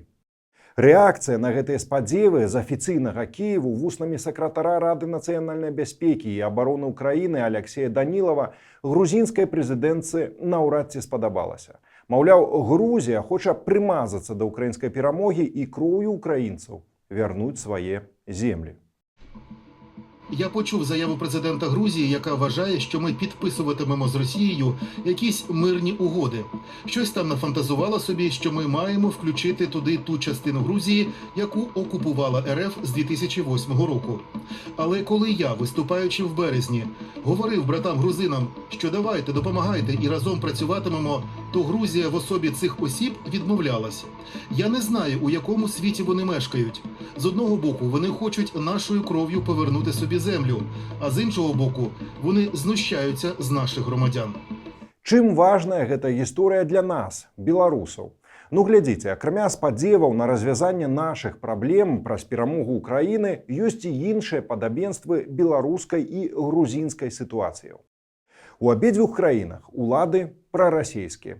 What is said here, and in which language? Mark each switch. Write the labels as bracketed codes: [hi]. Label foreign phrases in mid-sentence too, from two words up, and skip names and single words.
[be] Рэакцыя на гэтыя спадзевы з афіцыйнага Кіеву вуснамі сакратара Рады нацыянальнай бяспекі і абароны Украіны Аляксея Данілава грузінскай прэзідэнтцы наўрад ці спадабалася. Маўляў, Грузія хоча прымазацца да ўкраінскай перамогі і кроўю украінцаў вярнуць свае землі. [uk] Я почув заяву президента Грузії, яка вважає, що ми підписуватимемо з Росією якісь мирні угоди. Щось там нафантазувала собі, що ми маємо включити туди ту частину Грузії, яку окупувала РФ з 2008 року. Але коли я, виступаючи в березні, говорив братам-грузинам, що давайте, допомагайте і разом працюватимемо, то Грузія в особі цих осіб відмовлялась. Я не знаю, у якому світі вони мешкають. З одного боку, вони хочуть нашою кров'ю повернути собі землю, а з іншого боку, вони знущаються з наших громадян. [be] Чым важная гэта гісторыя для нас, беларусаў? Ну, глядзіце, акрамя спадзеваў на развязанне нашых праблем праз перамогу Украіны, ёсць і іншыя падабенствы беларускай і грузінскай сітуацыяў. У абедзвюх краінах улады прарасійскія.